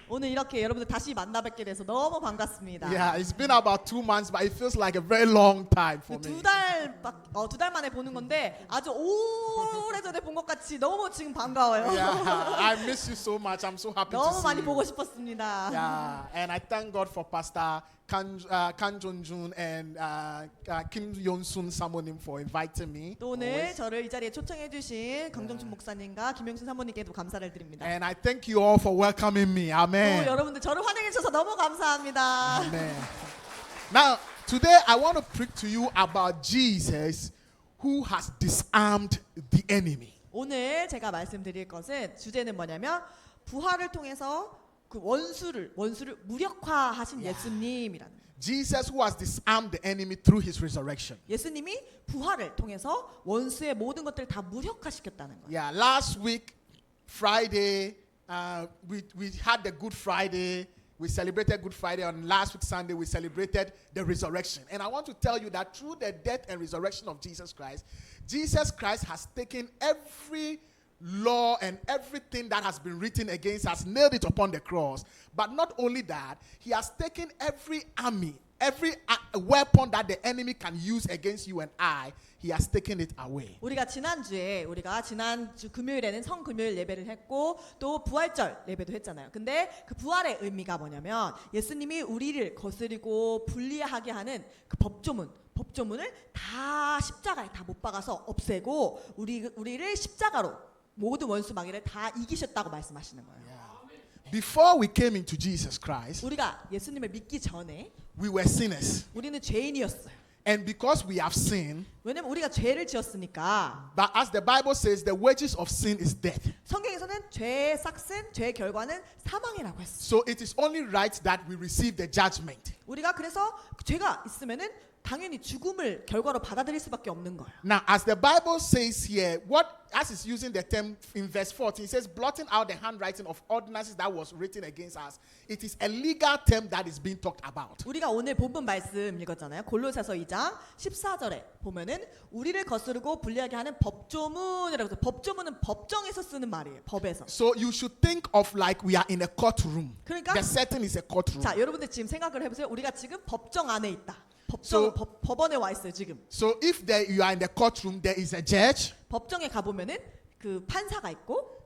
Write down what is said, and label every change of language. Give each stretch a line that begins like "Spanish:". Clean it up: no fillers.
Korean: 오늘 이렇게 여러분들 다시 만나 뵙게 돼서 너무 반갑습니다.
English: Yeah, it's been about 2 months, but it feels like a very long time for me.
Korean: 두 달 만에 보는 건데 아주 오래전에 본 것 같이 너무 지금 반가워요.
English: Yeah, I miss you so much. I'm so happy to
Korean: 너무
English: see
Korean: 많이
English: you.
Korean: 보고 싶었습니다.
English: Yeah, and I thank God for Pastor Kan Jong-jun and Kim Yon-sun Samonim for inviting me.
Korean: 또 오늘
English: always.
Korean: 저를 이 자리에 초청해 주신 강정춘 목사님과 김영순 사모님께도 감사를 드립니다.
English: And I thank you all for welcoming me.
Korean: 또
English: Amen.
Korean: 여러분들 저를 환영해 주셔서 너무 감사합니다.
English: Amen. Now, today I want to preach to you about Jesus who has disarmed the enemy.
Korean: 오늘 제가 말씀드릴 것은 주제는 뭐냐면 부활을 통해서 그 원수를 무력화하신 예수님이라는 거예요.
English: Jesus who has disarmed the enemy through his resurrection.
Korean: 예수님이 부활을 통해서 원수의 모든 것들을 다 무력화시켰다는 거예요.
English: Yeah, last week, Friday, we had the Good Friday. We celebrated Good Friday. On last week, Sunday, we celebrated the resurrection. And I want to tell you that through the death and resurrection of Jesus Christ has taken every law and everything that has been written against us, nailed it upon the cross. But not only that, he has taken every army, every weapon that the enemy can use against you and I, he has taken it away.
Korean: 우리가 지난주 금요일에는 성금요일 예배를 했고 또 부활절 예배도 했잖아요. 근데 그 부활의 의미가 뭐냐면 예수님이 우리를 거스리고 불리하게 하는 그 법조문을 다 십자가에 다 못 박아서 없애고 우리를 십자가로 모든 원수 마귀를 다 이기셨다고 말씀하시는 거예요.
English: Before we came into Jesus Christ,
Korean: 우리가 예수님을 믿기 전에
English: we were sinners.
Korean: 우리는 죄인이었어요.
English: And because we have sinned,
Korean: 왜냐면 우리가 죄를 지었으니까.
English: but as the Bible says, the wages of sin is death.
Korean: 성경에서는 죄의 삭슨, 죄의 결과는 사망이라고 했어요.
English: So it is only right that we receive the judgment.
Korean: 우리가 그래서 죄가 있으면은 당연히 죽음을 결과로 받아들일 수밖에 없는 거예요.
English: Now, as the Bible says here, as is using the term in verse 14, it says, blotting out the handwriting of ordinances that was written against us. It is a legal term that is being talked about.
Korean: 우리가 오늘 본문 말씀 읽었잖아요. 골로새서 2장 14절에 보면은 우리를 거스르고 불리하게 하는 법조문이라고 해서 법조문은 법정에서 쓰는 말이에요. 법에서.
English: So you should think of like we are in a courtroom.
Korean: 그러니까
English: The setting is a courtroom.
Korean: 자, 여러분들 지금 생각을 해보세요. 우리가 지금 법정 안에 있다. 법원에 와 있어요 지금.
English: So if you are in the courtroom, there is a judge.
Korean: 법정에 가 보면은 그 판사가 있고,